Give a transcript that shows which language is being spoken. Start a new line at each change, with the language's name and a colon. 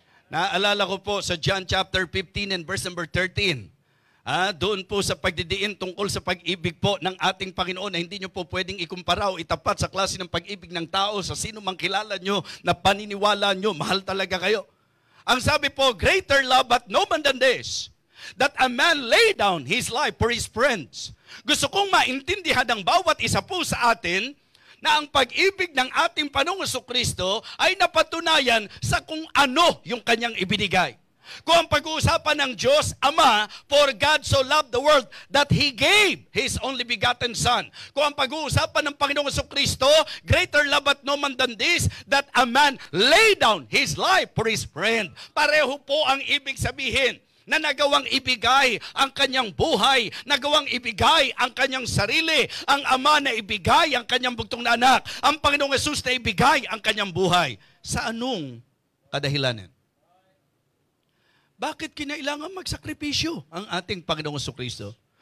Filipino: Naalala ko po sa John chapter 15 and verse number 13. Doon po sa pagdidiin tungkol sa pag-ibig po ng ating Panginoon na hindi nyo po pwedeng ikumpara o itapat sa klase ng pag-ibig ng tao sa sino mang kilala nyo na paniniwala nyo, mahal talaga kayo. Ang sabi po,
English: greater love but no man than this, that a man lay down his life for his friends.
Filipino: Gusto kong maintindihan ng bawat isa po sa atin na ang pag-ibig ng ating Panginoong Jesucristo ay napatunayan sa kung ano yung kanyang ibinigay. Kung ang pag-uusapan ng Diyos Ama,
English: for God so loved the world that He gave His only begotten Son.
Filipino: Kung ang pag-uusapan ng Panginoong Jesucristo,
English: greater love but no man than this, that a man lay down his life for his friend.
Filipino: Pareho po ang ibig sabihin na nagawang ibigay ang kanyang buhay, nagawang ibigay ang kanyang sarili, ang Ama na ibigay ang kanyang bugtong na anak, ang Panginoong Hesus na ibigay ang kanyang buhay. Sa anong kadahilanan? Bakit kinailangan magsakripisyo ang ating Panginoong Jesucristo?